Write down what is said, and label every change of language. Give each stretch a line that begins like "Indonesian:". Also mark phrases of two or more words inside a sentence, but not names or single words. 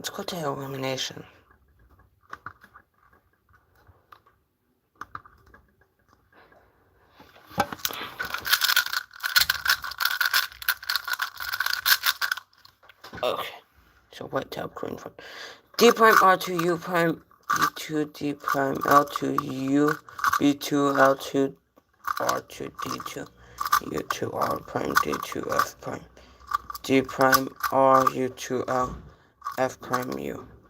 English: Let's go to elimination. Okay. So white tab, green front. D prime R2 U prime B2 D prime L2 U B2 L2 R2 D2 U2 R prime D2 F prime D prime R U2 L F prime U.